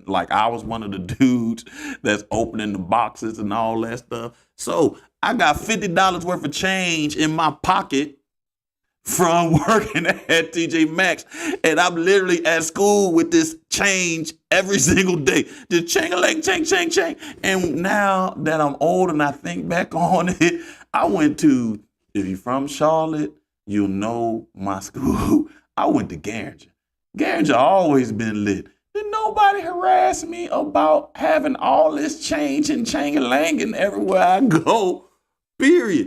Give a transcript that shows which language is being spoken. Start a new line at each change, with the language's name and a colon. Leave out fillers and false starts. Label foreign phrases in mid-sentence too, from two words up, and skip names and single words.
English: Like I was one of the dudes that's opening the boxes and all that stuff. So I got $50 worth of change in my pocket from working at TJ Maxx. And I'm literally at school with this change every single day. Just chang-a-lang, chang, chang, chang. And now that I'm old and I think back on it, I went to, if you're from Charlotte, you'll know my school. I went to Garinger. Garinger always been lit. Did nobody harass me about having all this change and chang-a-langing everywhere I go, period.